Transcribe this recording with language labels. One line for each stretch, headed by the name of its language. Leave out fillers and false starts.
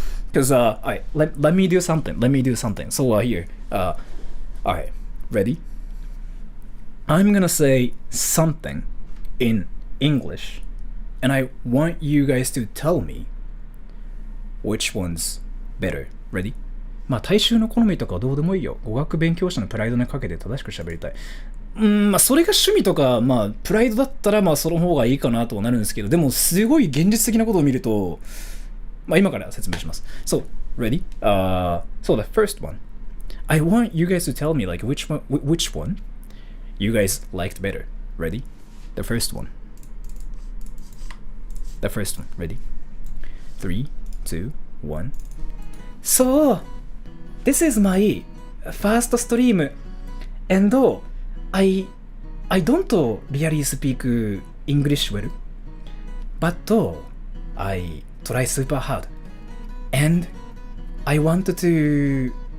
English: Because alright, let me do something. So here, alright, ready? I'm gonna say something in English, and I want you guys to tell me which one's better. Ready?
Japanese: まあ大衆の好みとかどうでもいいよ。語学勉強者のプライドにかけて正しく喋りたい。まあそれが趣味とか、まあプライドだったらまあその方がいいかなとはなるんですけど、でもすごい現実的なことを見ると、まあ今から説明します。
English: So, ready? So the first one. I want you guys to tell me like which one you guys liked better. Ready? The first one. Ready? 3, 2, 1. So, this is my first stream, and I don't really speak English well, but I try super hard, and I want to